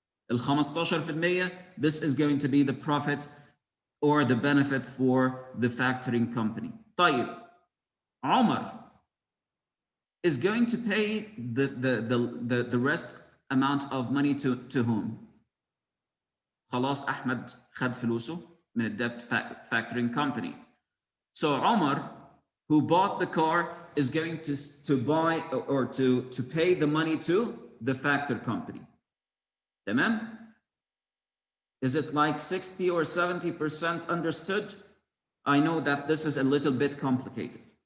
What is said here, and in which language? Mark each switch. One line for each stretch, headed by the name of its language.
English: ال 15%, this is going to be the profit or the benefit for the factoring company. طيب, Omar is going to pay the rest amount of money to whom?
Arabic: خلاص أحمد خد فلوسه من ال
English: debt factoring company. So Omar, who bought the car, is going to buy or to pay the money to the factor company.
Arabic: تمام?
English: Is it like 60 or 70% understood? I know that this is a little bit complicated.